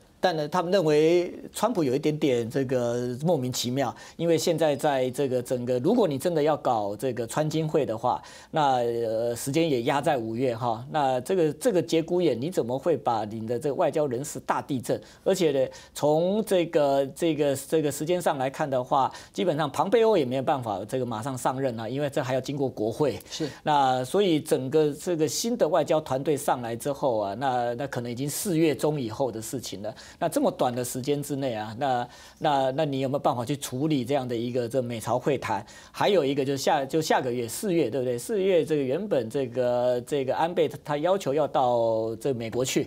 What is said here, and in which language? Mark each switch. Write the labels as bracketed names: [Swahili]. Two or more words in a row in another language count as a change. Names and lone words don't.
[Chinese] 但呢，他們認為川普有一點點這個莫名其妙，因為現在在這個整個，如果你真的要搞這個川金會的話，那時間也壓在5月哈，那這個節骨眼，你怎麼會把你的這個外交人事大地震？而且呢，從這個時間上來看的話，基本上龐貝歐也沒有辦法這個馬上上任啊，因為這還要經過國會。是。那所以整個這個新的外交團隊上來之後啊，那可能已經4月中以後的事情了。那这么短的时间之内啊，那你有没有办法去处理这样的一个这美朝会谈？还有一个就是下个月4月，对不对？4月这个原本这个安倍他要求要到这美国去，